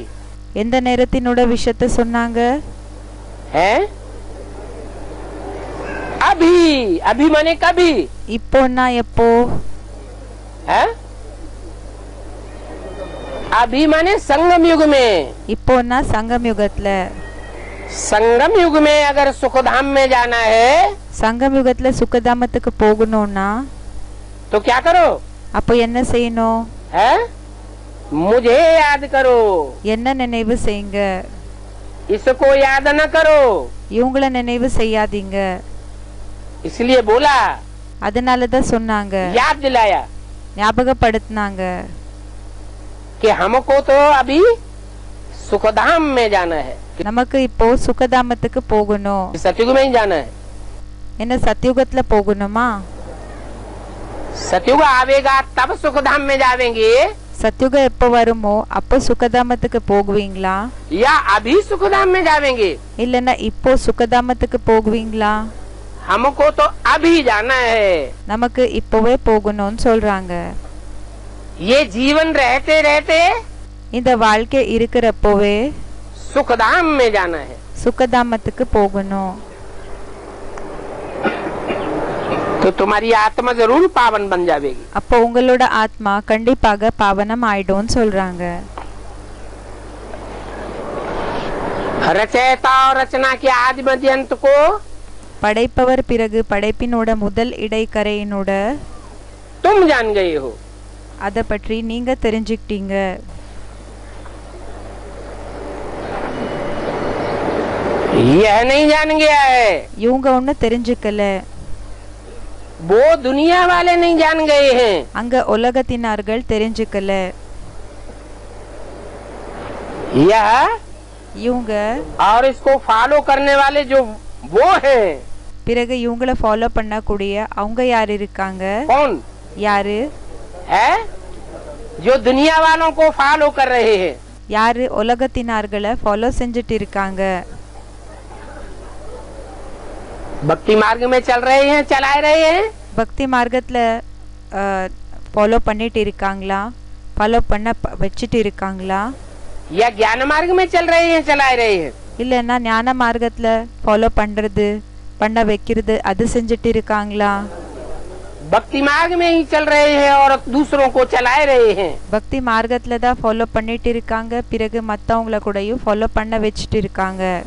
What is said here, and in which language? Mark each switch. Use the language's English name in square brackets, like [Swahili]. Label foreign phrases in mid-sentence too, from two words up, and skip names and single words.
[Tamil] எந்த நேரத்தினோட விஷயத்த சொன்னாங்க? [Hindi] है? अभी अभी माने कभी [Tamil] இப்போன்னா எப்போ? [Hindi] है? अभी माने संगम युग में। [Tamil] இப்போன்னா சங்கம் யுகத்துல. [Hindi] संगम युग में अगर सुखधाम में जाना है [Tamil] சங்கம் யுகத்துல சுகதாமத்துக்கு போகணும்னா [Hindi] तो क्या करो? [Tamil] அப்போ என்ன செய்யணும்? [Hindi] है? मुझे याद करो। [Tamil] என்ன நினைவு செய்யுங்க. [Hindi] इसको याद न करो। [Tamil] இவங்கள நினைவு செய்யாதீங்க. [Hindi] इसलिए बोला, [Tamil] அதனாலதான் சொன்னாங்க, [Hindi] याद दिलाया [Tamil] ஞாபகப்படுத்தினாங்க [Hindi] कि हमको तो अभी सुखधाम में जाना है। [Tamil] நமக்கு இப்போ சுகதாமத்துக்கு போகணும். [Hindi] सतयुग में ही जाना है। [Tamil] என்ன சத்யுகத்துல போகணுமா? [Hindi] सतयुग आवेगा तब सुखधाम में जावेंगे [Tamil] சத்யுகம் எப்போ வருமோ அப்போ சுகதாமத்துக்கு போகுவீங்களா? [Hindi] या अभी सुखधाम में जावेंगे? [Tamil] இல்லன்னா இப்போ சுகதாமத்துக்கு போகுவீங்களா? [Hindi] हमको तो अभी जाना है। [Tamil] நமக்கு இப்போவே போகணும்னு சொல்றாங்க. [Hindi] ये जीवन रहते रहते [Tamil] இந்த வாழ்க்கை இருக்கிறப்போவே [Hindi] सुखधाम में जाना है। [Tamil] சுகதாமத்துக்கு போகணும். [Hindi] तो तुम्हारी आत्मा जरूर पावन बन जाएगी। [Tamil] அப்போ உங்களோட ஆத்மா கண்டிப்பாக பாவனம் ஆயிடும்னு சொல்றாங்க. [Hindi] रचयिता और रचना के आदि मध्य अंत को [Tamil] படைப்பவர் பிறகு படைப்பினோட முதல் இடைக்கரையினோட [Hindi] तुम जान गए हो। [Tamil] அத பற்றி நீங்க தெரிஞ்சுக்கிட்டீங்க. [Hindi] यह नहीं जान गया है, [Tamil] இவங்க ஒண்ணு தெரிஞ்சுக்கல. [Hindi] वो दुनिया वाले नहीं जान गए हैं। [Tamil] அங்க உலகத்தினார்கள் தெரிஞ்சுக்கல. [Hindi] यह [Tamil] இவங்க [Hindi] और इसको फॉलो करने वाले जो वो हैं। [Tamil] பிறகு இவங்கள ஃபாலோ பண்ணக்கூடிய அவங்க யார் இருக்காங்க? [Hindi] कौन [Tamil] யாரு? [Hindi] है? जो दुनिया वालों को फॉलो कर रहे हैं। [Tamil] யாரு உலகத்தினார்களை ஃபாலோ செஞ்சுட்டு இருக்காங்க? [Hindi] भक्ति मार्ग में चल रहे हैं, चला रहे हैं। [Tamil] பக்தி மார்க்கத்துல ஃபாலோ பண்ணிட்டு இருக்காங்களா, ஃபாலோ பண்ண வச்சுட்டு இருக்காங்களா, [Hindi] या ज्ञान मार्ग में चल रहे हैं, चला रहे हैं? [Tamil] இல்லைன்னா ஞான மார்க்கத்தில் ஃபாலோ பண்ணுறது பண்ண வைக்கிறது அது செஞ்சுட்டு இருக்காங்களா, [Hindi] भक्ति मार्ग में ही चल रहे हैं और दूसरों को चला रहे हैं? [Tamil] பக்தி மார்க்கத்தில் தான் ஃபாலோ பண்ணிட்டு இருக்காங்க, பிறகு மற்றவங்கள கூடயும் ஃபாலோ பண்ண வச்சுட்டு இருக்காங்க.